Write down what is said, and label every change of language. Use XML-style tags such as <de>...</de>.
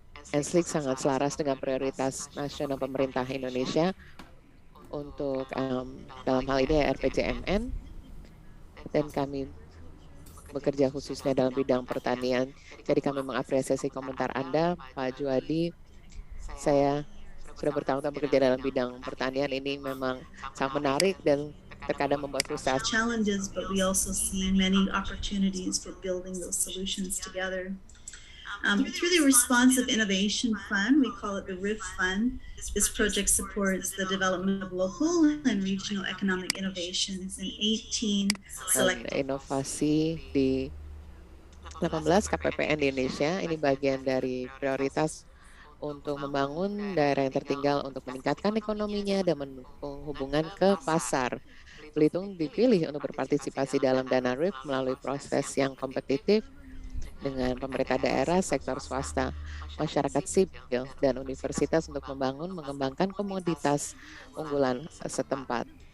<id>Enslik sangat selaras dengan prioritas nasional pemerintah Indonesia untuk dalam hal ini RPJMN, dan kami bekerja khususnya dalam bidang pertanian. Jadi kami mengapresiasi komentar Anda, Pak Juwadi. Saya sudah bertahun-tahun bekerja dalam bidang pertanian, ini memang sangat menarik dan terkadang membuat frustrasi.</id> <en>Challenges, but we also see many opportunities for building those solutions together. Through the Responsive Innovation Fund, we call it the RIF Fund. This project supports the development of local and regional economic innovations in 18 select</en> <id>inovasi di 18 KPPN di Indonesia. Ini bagian dari prioritas untuk membangun daerah yang tertinggal untuk meningkatkan ekonominya dan mendukung hubungan ke pasar. Belitung dipilih untuk berpartisipasi dalam dana RIF melalui proses yang kompetitif dengan pemerintah daerah, sektor swasta, masyarakat sipil, dan universitas untuk mengembangkan komoditas unggulan setempat.</id>